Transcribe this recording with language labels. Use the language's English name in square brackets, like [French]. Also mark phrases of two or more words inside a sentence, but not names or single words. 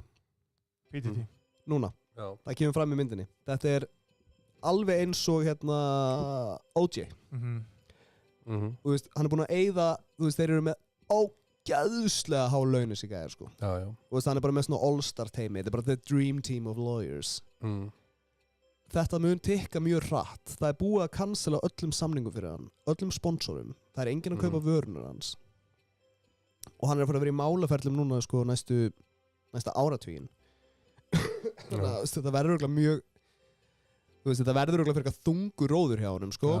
[Icelandic] PTT. Núna. Já. Það kemur fram í myndinni. Þetta er alveg eins og OJ. Og þú veist, hann er búinn að eyða, þú veist, þeir eru með ógeðslega há laun þessi gæðir, sko. Já. Og þú veist, hann er bara með svona all-star teimi. Þetta er bara [English] the dream team of lawyers. [Icelandic] Þetta mun tikka mjög hratt. Það er búið að cancela öllum samningum fyrir hann, öllum sponsorum. Það er enginn að kaupa vörunur hans. Og hann er að fara að vera í málaferlum núna, sko, næsta áratuginn. Þannig að þetta verður örugglega mjög, þú veist, þetta verður örugglega fyrir eitthvað þungur róður hjá honum, sko.